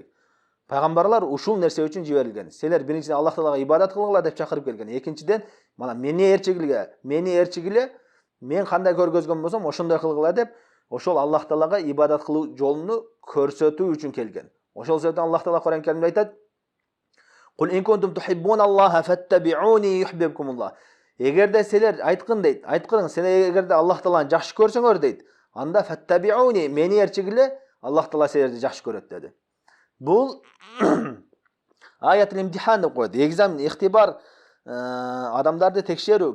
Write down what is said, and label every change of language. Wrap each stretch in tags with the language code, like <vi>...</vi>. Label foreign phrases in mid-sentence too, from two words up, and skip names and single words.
<ky>Пайгамбарлар ушул нерсе үчүн жиберилген. Силер биринчиден Аллах Таалага ибадат кылгыла деп чакырып келген. Экинчиден, мана мени ээрчигиле, мен кандай көргөзгөн болсом, ошондой кылгыла деп, ошол Аллах Таалага ибадат кылуу жолуну көрсөтүү үчүн келген. Ошол себептен Аллах Таала Кур'ан Каримде айтат:</ky> <ar>"قل إن كنتم تحبون الله فاتبعوني يحببكم الله."</ar> <ky>Эгерде силер айткын, силер эгерде Аллах Тааланы жакшы көрсөңөр дейт, анда фаттабиуни, мени ээрчигиле, Аллах Таала силерди жакшы көрөт деди. Бул</ky> <ar>آية الامتحان</ar> <ky>деп коет. Экзамен, ихтибар, адамдарды текшерүү.</ky>